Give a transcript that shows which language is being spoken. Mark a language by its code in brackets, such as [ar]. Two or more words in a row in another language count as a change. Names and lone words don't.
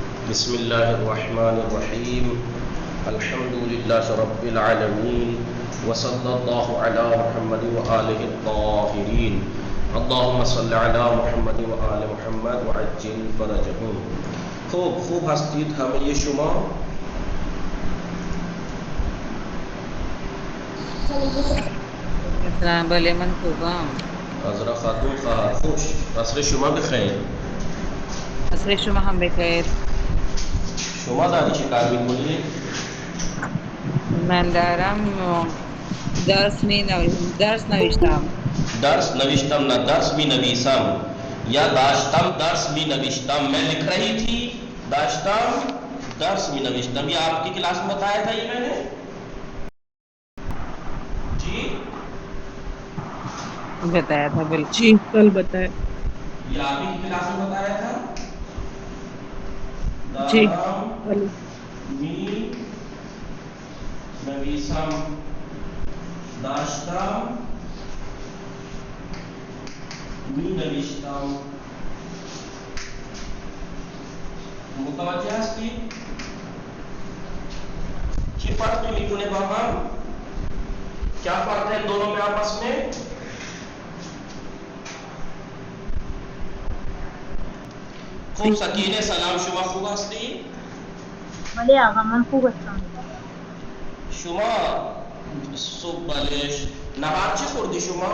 [ar] بسم الله الرحمن الرحيم الحمد لله رب العالمين وصلى الله على محمد وآله الطاهرين اللهم صل على محمد وآل محمد وعجل فرجهم. [fa] خوب هستید همه شما؟ السلام بله من خوبم. عذرا خاتون خواهر خوش. عصر شما بخیر. عصر شما هم بخیر. شما داری چه کار میکنید؟ من دارم درس نوشتم. درس نوشتم نہ درس بھی نویسم یا داشتم درس بھی نوشتم. [ur] میں لکھ رہی تھی [fa] داشتم درس بھی نوشتم. [ur] یہ آپ کی کلاس میں بتایا تھا یہ میں نے جی بتایا تھا بالکل. جی کل بتایا. یہ آپ کی کلاس میں بتایا تھا. جی [fa] دارم می نویسم داشتم می نوشتم. متوجہ ہستی چی فرق میکنه با هم؟ [ur] کیا فرق ہے ان دونوں میں آپس میں؟ [fa] خوب سکینه سلام شما خوب هستی؟ بله آقا من خوب هستم. شما صبح بلش نهار چی خوردی شما؟